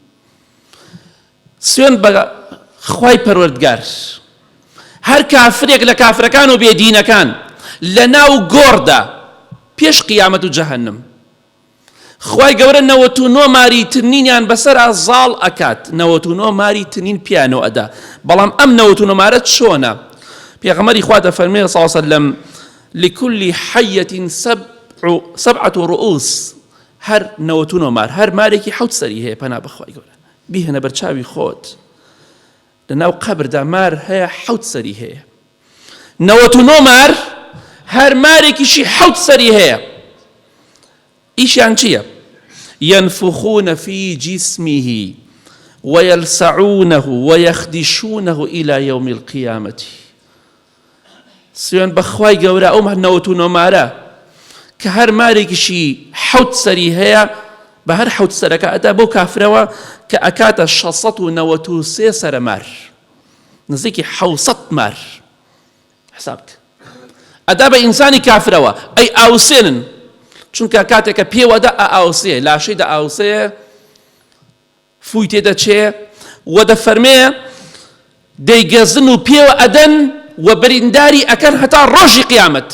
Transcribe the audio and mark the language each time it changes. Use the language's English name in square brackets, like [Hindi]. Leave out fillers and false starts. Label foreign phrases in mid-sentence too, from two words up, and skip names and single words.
[Central Kurdish] سوێن بە خوای پەروەردگار هەر کافرێک لە کافرەکان و بێدینەکان لەناو گۆڕدا پێش قیامەت و جەهەنەم خوای گەورە 99 ماری تنینیان بەسەر زاڵ ئەکات، 99 ماری تنین پیانەوە ئەدا. بەڵام ئەم 99 مارە چۆنە؟ پێغەمبەری خوا دەفەرمێ [Arabic] صلی الله عليه وسلم لكل حية 7 رؤوس. [Central Kurdish] هەر 99 مار، هەر مارێکی 7 سەری هەیە. پەنا بەخوای گەورە بیهێنە بەرچاوی خۆت، لەناو قەبردا مار هەیە 7 سەری هەیە. 99 مار هەر مارێکیشی 7 سەری هەیە. ئیشیان چییە؟ [Arabic] ينفخون في جسمه ويلسعونه ويخدشونه إلى يوم القيامة. [Central Kurdish] سوێن بەخوای گەورە ئەو 99 مارە کە هەر مارێکیشی 7 سەری هەیە بە هەر 7 سەرەکە ئەدا بۆ کافرەوە کە ئەکاتە 693 سەرە مار، نزیکی 700 مار. حساب بکە ئەدا بە ئینسانی کافرەوە ئەی ئاوسێنن، چونکە کاتێکە پێوەدا ئاوسێ لاشەیدا ئاوسێ فوی تێدەچێ و دەفەرمێ دەیگەزن و پێوە ئەدەن و برینداری ئەکەن هەتا ڕۆژی قیامەت.